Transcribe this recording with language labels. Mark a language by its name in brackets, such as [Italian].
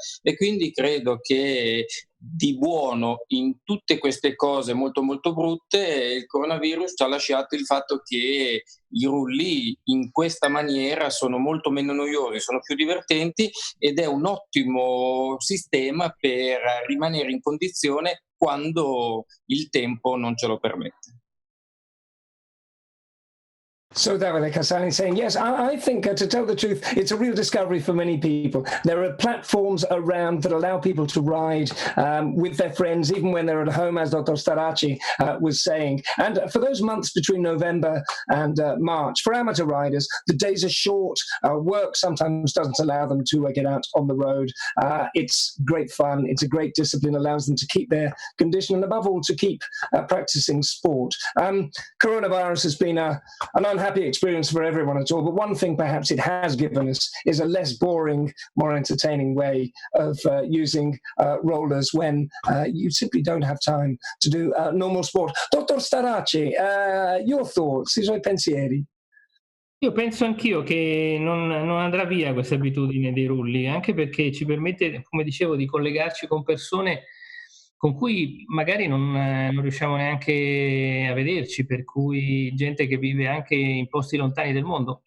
[Italian] E quindi credo che di buono in tutte queste cose molto molto brutte il coronavirus ci ha lasciato il fatto che i rulli in questa maniera sono molto meno noiosi, sono più divertenti ed è un ottimo sistema per rimanere in condizione quando il tempo non ce lo permette. [English] So Davide Cassani saying, yes, I think, to tell the truth, it's a real discovery for many people. There are platforms around that allow people to ride with their friends, even when they're at home, as Dr. Starace was saying. And for those months between November and March, for amateur riders, the days are short. Work sometimes doesn't allow them to get out on the road. It's great fun. It's a great discipline, allows them to keep their condition and above all to keep practicing sport. Coronavirus has been an unhappy experience for everyone at all, but one thing perhaps it has given us is a less boring, more entertaining way of using rollers when you simply don't have time to do normal sport. [Italian] Dottor Starace, [English] your thoughts, [Italian] i suoi pensieri? Io penso anch'io che non andrà via questa abitudine dei rulli, anche perché ci permette, come dicevo, di collegarci con persone con cui magari non riusciamo neanche a vederci, per cui gente che vive anche in posti lontani del mondo.